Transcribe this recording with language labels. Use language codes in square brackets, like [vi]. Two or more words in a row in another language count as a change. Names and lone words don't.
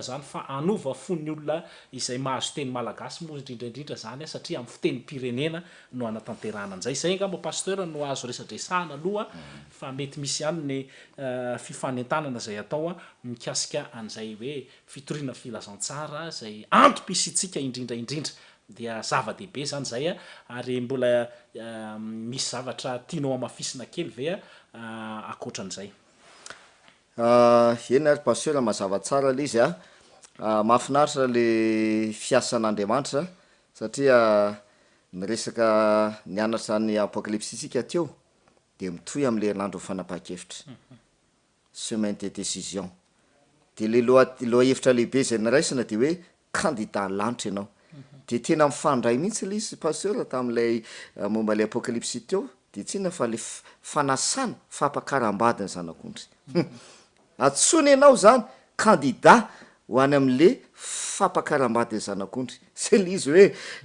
[mg] zany fa anova fon'ny olona izay mahazo teny malagasy moa indrindraindrindra zany satria amin'ny fiteny pirenena no anatanterahana an'izay zay ngamba pasteur no azo resadresahana aloha fa mety misy ihany ny fifanentanana zay atao mikasika an'izay hoe fitoriana filazantsara zay antom-pisitsika indrindraindrindra dia zava-dehibe zany zay ary mbola misy zavatra tianao amafisina kely ve akoatran'izay eny ary pasteur mazava tsara le izy mahafinaritra le fiasan'Andriamanitra satria ny resaka nianatra ny apocalypse isika teo de mitohy am'le herinandro fanapahan-kevitra [fr] semaine de décision [mg] de le loha hevitra lehibe zay niraisina de hoe candidat lanitra ianao de tena mifandray mihitsy le izy pasteur tam'ilay momba le apocalypse teo de tsina fa le fanasana fampakaram-badiny zanak'ondry atsony ianao zany candidat ho any am'le fampakaram-badiny zanak'ondry zay le izy hoe